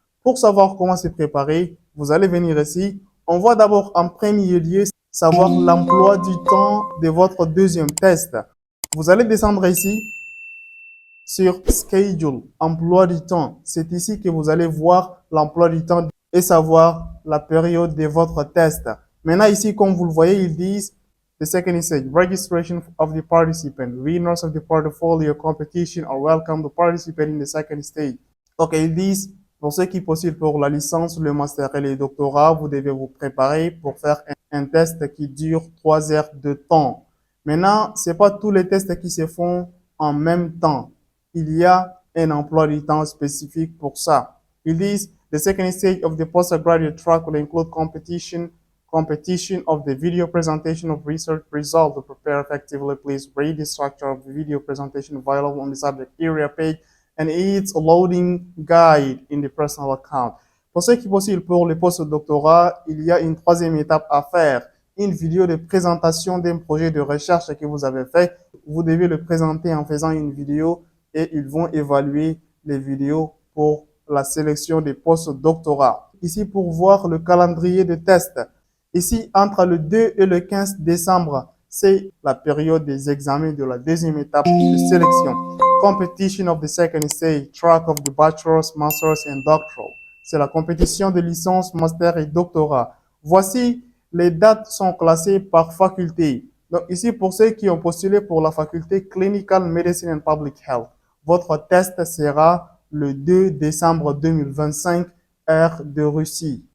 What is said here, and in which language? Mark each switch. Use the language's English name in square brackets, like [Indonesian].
[French] Pour savoir comment se préparer, vous allez venir ici. On va d'abord en premier lieu savoir l'emploi du temps de votre deuxième test. Vous allez descendre ici sur Schedule, emploi du temps. C'est ici que vous allez voir l'emploi du temps et savoir la période de votre test. Maintenant, ici, comme vous le voyez, ils disent [English] the second stage, registration of the participant. Winners of the portfolio competition are welcome to participate in the second stage. [French] Donc, ils disent, pour ceux qui postulent pour la licence, le master et le doctorat, vous devez vous préparer pour faire un test qui dure 3 heures de temps. Maintenant, c'est pas tous les tests qui se font en même temps. Il y a un emploi du temps spécifique pour ça. Ils disent, [English] the second stage of the postgraduate track will include competition of the video presentation of research results. To prepare effectively, please read the structure of the video presentation available on the subject area page and its loading guide in the personal account. [French] Pour ceux qui postulent pour le post-doctorat, il y a une troisième étape à faire. Une vidéo de présentation d'un projet de recherche que vous avez fait. Vous devez le présenter en faisant une vidéo et ils vont évaluer les vidéos pour la sélection des post-doctorats. Ici, pour voir le calendrier de tests. Ici, entre le 2 et le 15 décembre, c'est la période des examens de la deuxième étape de sélection. [English] Competition of the second stage, track of the bachelor's, master's and doctoral. [French] C'est la compétition de licence, master et doctorat. Voici, les dates sont classées par faculté. Donc ici, pour ceux qui ont postulé pour la faculté Clinical Medicine and Public Health, votre test sera le 2 décembre 2025, heure de Russie.